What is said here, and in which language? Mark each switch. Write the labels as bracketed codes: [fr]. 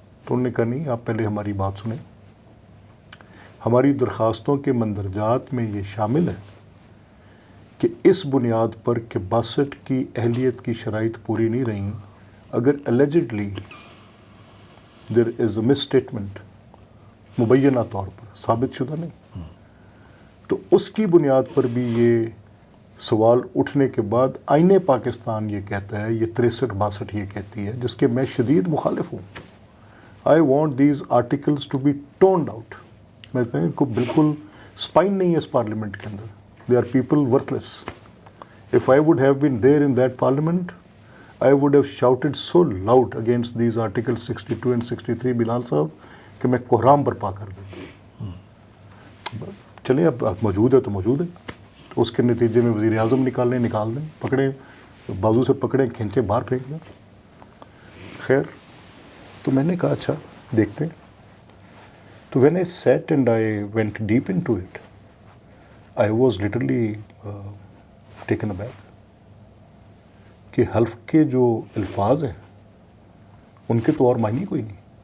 [ur] تو انہوں نے کہا نہیں، آپ پہلے ہماری بات سنیں. ہماری درخواستوں کے مندرجات میں یہ شامل ہے کہ اس بنیاد پر کہ 62 کی اہلیت کی شرائط پوری نہیں رہیں، اگر [en] allegedly there is a misstatement، [ur] مبینہ طور پر ثابت شدہ نہیں، تو اس کی بنیاد پر بھی یہ سوال اٹھنے کے بعد آئین پاکستان یہ کہتا ہے، یہ 63-62 یہ کہتی ہے، جس کے میں شدید مخالف ہوں. [en] I want these articles to be toned out. [ur] میں ان کو بالکل اسپائن نہیں ہے اس پارلیمنٹ کے اندر. [en] They are people worthless. If I would have been there in that parliament, I would have shouted so loud against these articles 62 and 63 Bilal صاحب [ur] کہ میں کوہرام برپا کر دیتا. چلیں اب موجود ہے تو موجود ہے، تو اس کے نتیجے میں وزیر اعظم نکال دیں، پکڑیں، بازو سے پکڑیں، کھینچیں، باہر پھینک دیں. خیر، تو میں نے کہا اچھا دیکھتے ہیں. تو [en] when I sat and I went deep into it, I was literally taken aback [ur] کہ حلف کے جو الفاظ ہیں ان کے تو اور معنی کوئی نہیں.